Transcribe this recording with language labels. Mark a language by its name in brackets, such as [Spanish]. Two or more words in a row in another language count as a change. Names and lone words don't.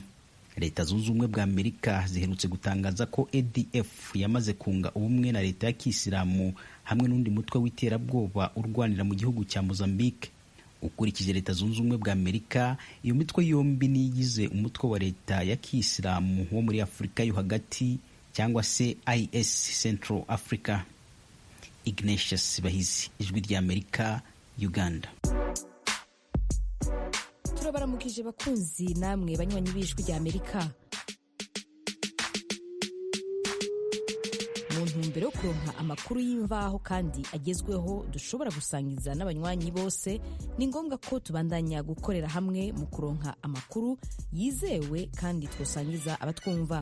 [Kinyarwanda] Leta zunze ubumwe bwa Amerika ziherutse gutangaza ko ADF yamaze kunga ubumwe na leta ya Kiyisilamu hamwe n'undi mutwe w'iterabwoba urwanira mu gihugu cya Mozambique. ukurikije Leta Zunze Ubumwe bwa Amerika, iyo mitwe yombi niyigize umutwe wa leta ya Kisilamu wo muri Afurika yo hagati cyangwa se IS Central Africa. Ignatius Bahizi, Ijwi rya Amerika, Uganda. [Rundi] Turabaramukije bakunzi namwe banywanyi b'Ijwi rya Amerika. Mu ntumbero yo kuronka amakuru y'imvaho kandi agezweho dushobora gusangiza n'abanywanyi bose, ni ngombwa ko tubandanya gukorera hamwe mu kuronka amakuru yizewe kandi twosangiza abatwumva.